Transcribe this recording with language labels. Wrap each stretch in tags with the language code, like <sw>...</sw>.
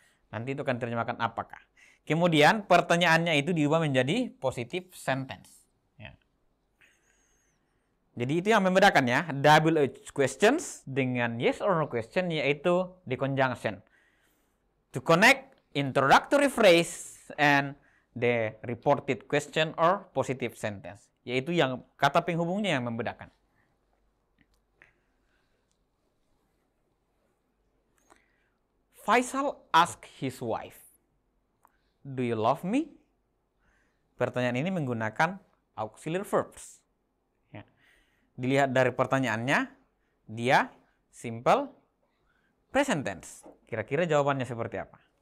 <id>Nanti itu akan diterjemahkan apakah. Kemudian pertanyaannya itu diubah menjadi positive sentence. Ya. Jadi itu yang membedakan ya, WH questions dengan</id> <en>yes or no question,</en> <id>yaitu</id> <en>the conjunction. To connect introductory phrase and the reported question or positive sentence.</en> <id>Yaitu yang kata penghubungnya yang membedakan.</id> <en>Faisal asked his wife, "Do you love me?"</en> <id>Pertanyaan ini menggunakan auxiliary verbs. Ya. Dilihat dari pertanyaannya, dia simple present tense. Kira-kira jawabannya seperti apa?</id>